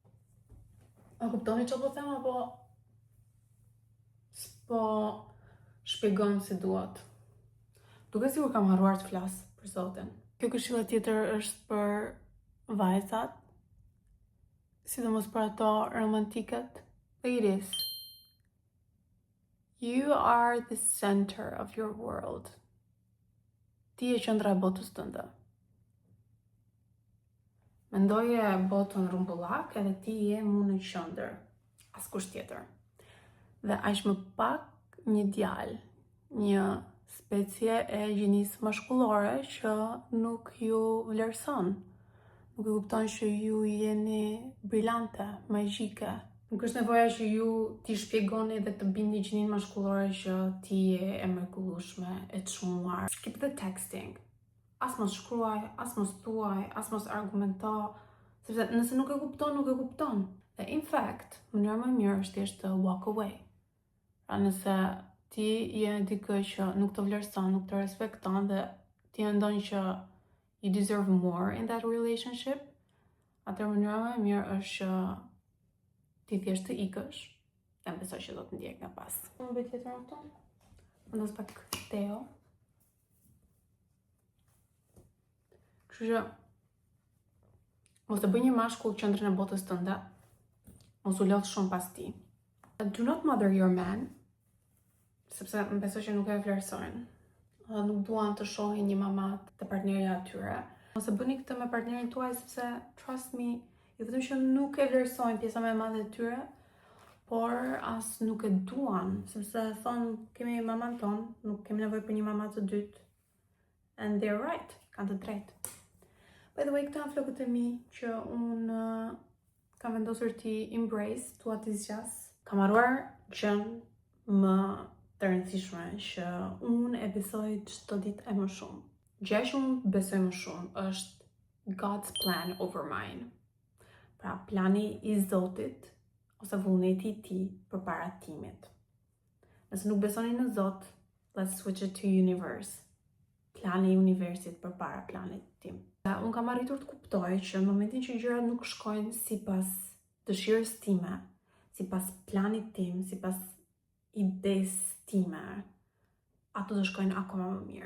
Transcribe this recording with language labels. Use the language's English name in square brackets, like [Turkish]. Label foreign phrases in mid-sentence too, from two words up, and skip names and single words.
[Albanian] A kuptoni çfarë po them apo s'po shpjegon si duhet? Duket sikur kam harruar të flas për Zotin. Kjo këshilla tjetër është për vajzat, sidomos për ato romantikët. [English] Ladies, you are the center of your world. [Albanian] Ti e qendra e botës tënde. Mendoje botën rrumbullak edhe ti je mu në qendër, askush tjetër. Dhe aq më pak një djalë, një specie e gjinisë mashkullore që nuk ju vlerëson, nuk e kupton që ju jeni brillante, magjike. Nuk është nevoja që ju t'i shpjegoni dhe të bini gjinin mashkullore që ti je e mrekullueshme, e çmuar. [English] Skip the texting. [Albanian] As mos shkruaj, as mos thuaj, as mos argumento, sepse nëse nuk e kupton, nuk e kupton. [English] Dhe in fact, [Albanian] mënyra më e mirë është thjesht të [English] walk away. [Albanian] Pra nëse ti je dikë që nuk të vlerëson, nuk të respekton dhe ti mendon që [English] you deserve more in that relationship, [Albanian] atëherë mënyra më e mirë është që ti thjesht të ikësh. Dhe besoj që do të ndjek nga pas. Më bëj tjetër në këto? Vendos pak teo. Kështu që mos të bëj një mashkull qendrën e botës tënde. Mos u lodh shumë pas ti. [English] Do not mother your man, [Albanian] sepse më besoj që nuk e vlerësojnë. Nuk duan të shohin një mamat të partnerja atyre. Mos e bëni këtë me partnerin tuaj sepse [English] trust me, [Albanian] jo vetëm që nuk e vlerësojnë pjesa më e madhe e tyre, por as nuk e duan, sepse thonë kemi maman ton, nuk kemi nevojë për një mama të dytë. [English] And they're right, [Albanian] kanë të drejtë. [English] By the way, [Albanian] këta janë flokët e mi që unë kam vendosur ti embrace, tua t'i zgjas. Kam harruar gjën më të rëndësishme që unë e besoj çdo ditë e më shumë. Gjëja që unë besoj më shumë është [English] God's plan over mine. [Albanian] Pra, plani i Zotit ose vullneti i tij përpara timit. Nëse nuk besoni në Zot, [English] let's switch it to universe. [Albanian] Plani i universit përpara planit tim. Unë kam arritur të kuptoj që në momentin që gjërat nuk shkojnë sipas dëshirës time, sipas planit tim, sipas idesë time, ato do shkojnë akoma më mirë.